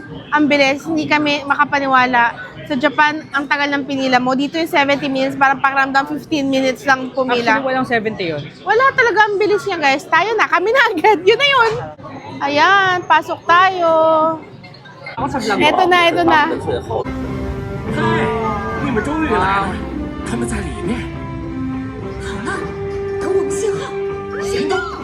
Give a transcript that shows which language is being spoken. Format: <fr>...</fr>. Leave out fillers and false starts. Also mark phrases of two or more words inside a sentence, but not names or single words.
<tl>Ang bilis, hindi kami makapaniwala. Sa Japan, ang tagal ng pinila mo. Dito yung 70 minutes, parang pakiramdam 15 minutes lang pumila. Actually, walang 70 yun. Wala talaga, ang bilis niya, guys. Tayo na, kami na agad. Yun na yun. Ayan, pasok tayo. Ako sa vlog. Eto na, eto na.</tl> <zh>嗨，你们终于来了，他们在里面。好了，等我们信号。行动！</zh>